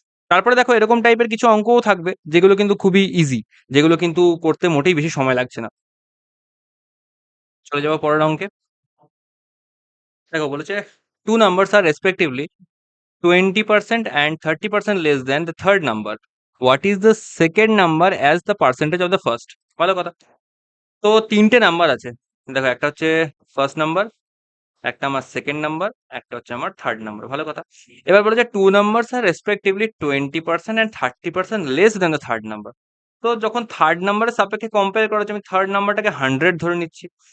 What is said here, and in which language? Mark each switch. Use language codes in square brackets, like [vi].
[bn] তারপরে দেখো এরকম টাইপের কিছু অঙ্কও থাকবে যেগুলো কিন্তু খুবই ইজি, যেগুলো কিন্তু করতে মোটেই বেশি সময় লাগছে না। চলে যাবো পরের অঙ্কে। দেখো বলেছে, [en] Two numbers are respectively 20% and 30% less than the third number. What is the second number as the percentage of the first? [bn] ভালো কথা। তো তিনটে নাম্বার আছে। দেখো একটা হচ্ছে ফার্স্ট নাম্বার, একটা আমার সেকেন্ড নাম্বার, একটা হচ্ছে আমার থার্ড নাম্বার। ভালো কথা। এবার বলেছে [en] Two numbers are respectively 20% and 30% less than the third number. [bn] তো যখন থার্ড নাম্বারের সাপেক্ষে কম্পেয়ার করা হচ্ছে, আমি থার্ড নাম্বারটাকে 100 ধরে নিচ্ছি।